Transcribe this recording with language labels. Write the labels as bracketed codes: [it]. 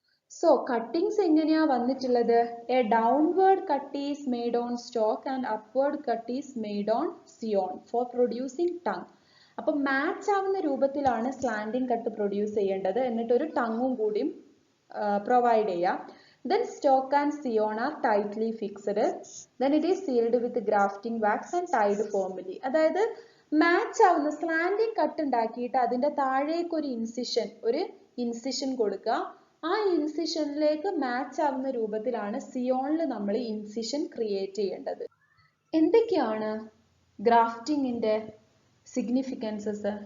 [en] so cuttings [ml] എങ്ങനെയാ വന്നിട്ടുള്ളത്, [en] A downward cut is made on stock and upward cut is made on scion for producing tongue. [ml] അപ്പൊ match ആവുന്ന രൂപത്തിലാണ് slanting cut produce ചെയ്യേണ്ടത്. എന്നിട്ട് ഒരു ടങ്ങും കൂടിയും പ്രൊവൈഡ് ചെയ്യാം. [en] Then stalk and scion are tightly fixed. Then it is sealed with grafting wax and tied firmly. [ml] അതായത് match ആവുന്ന സ്ലാൻഡിങ് കട്ട് ഉണ്ടാക്കിയിട്ട് അതിന്റെ താഴേക്ക് ഒരു ഇൻസിഷൻ കൊടുക്കുക. ആ ഇൻസിഷനിലേക്ക് മാച്ച് ആവുന്ന രൂപത്തിലാണ് സിയോണിൽ നമ്മൾ ഇൻസിഷൻ ക്രിയേറ്റ് ചെയ്യേണ്ടത്. എന്തൊക്കെയാണ് ഗ്രാഫ്റ്റിംഗിന്റെ സിഗ്നിഫിക്കൻസസ്?